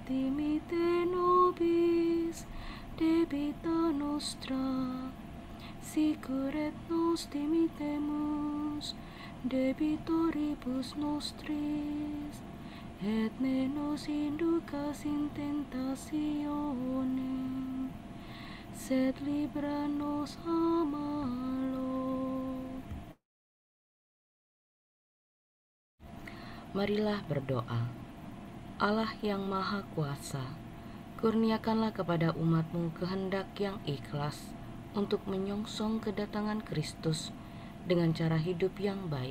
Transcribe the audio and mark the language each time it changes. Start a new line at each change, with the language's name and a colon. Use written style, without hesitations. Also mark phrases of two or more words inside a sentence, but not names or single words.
Latin: dimitte nobis debita nostra, sicur et nos dimittemus debitoribus nostris, et ne nos inducas in tentationem, sed libera nos a malo.
Indonesian: Marilah berdoa. Allah yang Maha Kuasa, kurniakanlah kepada umat-Mu kehendak yang ikhlas untuk menyongsong kedatangan Kristus dengan cara hidup yang baik.